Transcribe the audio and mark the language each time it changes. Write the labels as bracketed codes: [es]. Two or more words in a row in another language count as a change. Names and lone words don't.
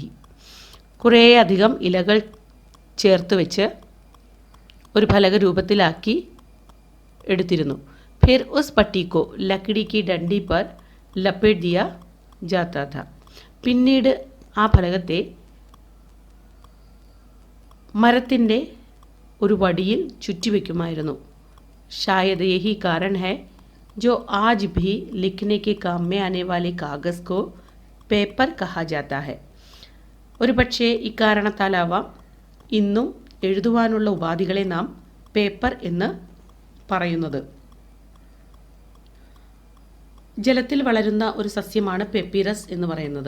[ml] കുറേ അധികം ഇലകൾ ചേർത്ത് വെച്ച് ഒരു ഫലക രൂപത്തിലാക്കി എടുത്തിരുന്നു. [hi] फिर उस पट्टी को लकड़ी की डंडी पर लपेट दिया जाता था. [ml] പിന്നീട് ആ ഫലകത്തെ മരത്തിൻ്റെ ഒരു വടിയിൽ ചുറ്റിവെക്കുമായിരുന്നു. [hi] शायद यही कारण है जो आज भी लिखने के काम में आने वाले कागज़ को पेपर कहा जाता है. [ml] ഒരു പക്ഷേ ഇക്കാരണത്താലാവാം ഇന്നും എഴുതുവാനുള്ള ഉപാധികളെ നാം പേപ്പർ എന്ന് പറയുന്നത്. ജലത്തിൽ വളരുന്ന ഒരു സസ്യമാണ് പെപ്പിറസ് എന്ന് പറയുന്നത്.